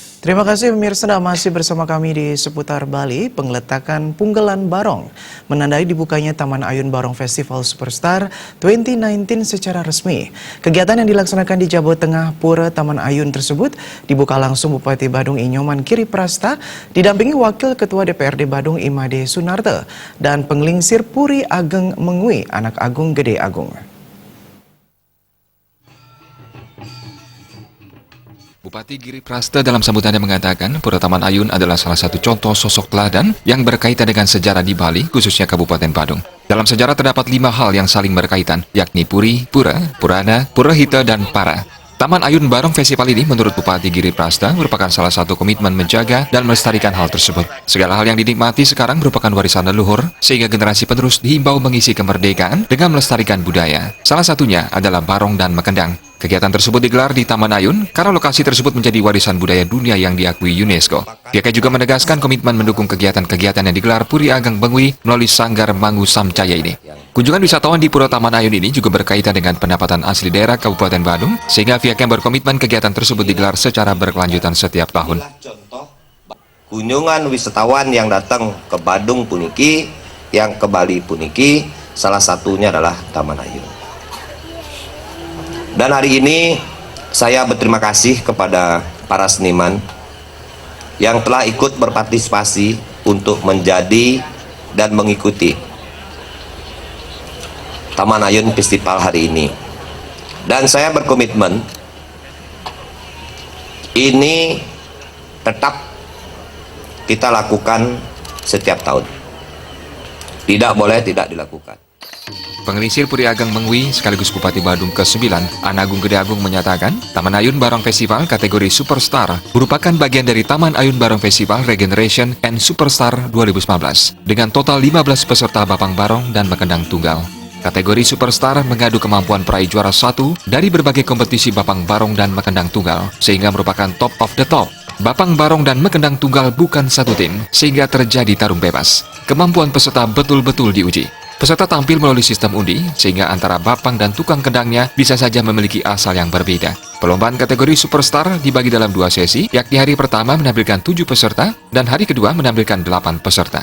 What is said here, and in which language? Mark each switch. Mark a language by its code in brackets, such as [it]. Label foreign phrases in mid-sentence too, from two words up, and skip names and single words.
[id] Terima kasih pemirsa, masih bersama kami di seputar Bali. Pengeletakan Punggelan Barong menandai dibukanya Taman Ayun Barong Festival Superstar 2019 secara resmi. Kegiatan yang dilaksanakan di Jawa Tengah Pura Taman Ayun tersebut dibuka langsung Bupati Badung Inyoman Kiri Prasta didampingi Wakil Ketua DPRD Badung Imade Sunarte dan Penglingsir Puri Ageng Mengui Anak Agung Gede Agung. Bupati Giri Prasta dalam sambutannya mengatakan Pura Taman Ayun adalah salah satu contoh sosok teladan yang berkaitan dengan sejarah di Bali, khususnya Kabupaten Badung. Dalam sejarah terdapat 5 hal yang saling berkaitan, yakni Puri, Pura, Purana, Purahita, dan Para. Taman Ayun Barong Festival ini menurut Bupati Giri Prasta merupakan salah satu komitmen menjaga dan melestarikan hal tersebut. Segala hal yang dinikmati sekarang merupakan warisan leluhur, sehingga generasi penerus dihimbau mengisi kemerdekaan dengan melestarikan budaya. Salah satunya adalah barong dan mekendang. Kegiatan tersebut digelar di Taman Ayun karena lokasi tersebut menjadi warisan budaya dunia yang diakui UNESCO. Pihaknya juga menegaskan komitmen mendukung kegiatan-kegiatan yang digelar Puri Ageng Mengui melalui Sanggar Mangu Samcaya ini. Kunjungan wisatawan di Pura Taman Ayun ini juga berkaitan dengan pendapatan asli daerah Kabupaten Badung, sehingga pihaknya berkomitmen kegiatan tersebut digelar secara berkelanjutan setiap tahun. Kunjungan wisatawan yang datang ke Badung puniki, yang ke Bali puniki, salah satunya adalah Taman Ayun. Dan hari ini saya berterima kasih kepada para seniman yang telah ikut berpartisipasi untuk menjadi dan mengikuti Taman Ayun Festival hari ini. Dan saya berkomitmen ini tetap kita lakukan setiap tahun. Tidak boleh tidak dilakukan. Penglingsir Puri Ageng Mengui sekaligus Bupati Badung ke-9, Anak Agung Gede Agung menyatakan Taman Ayun Barong Festival kategori Superstar merupakan bagian dari Taman Ayun Barong Festival Regeneration and Superstar 2019 dengan total 15 peserta Bapang Barong dan Mekendang Tunggal. Kategori Superstar mengadu kemampuan peraih juara 1 dari berbagai kompetisi Bapang Barong dan Mekendang Tunggal sehingga merupakan [en] top of the top. [id] Bapang Barong dan Mekendang Tunggal bukan satu tim sehingga terjadi tarung bebas. Kemampuan peserta betul-betul diuji. Peserta tampil melalui sistem undi, sehingga antara bapang dan tukang kendangnya bisa saja memiliki asal yang berbeda. Perlombaan kategori Superstar dibagi dalam 2 sesi, yakni hari pertama menampilkan 7 peserta, dan hari kedua menampilkan 8 peserta.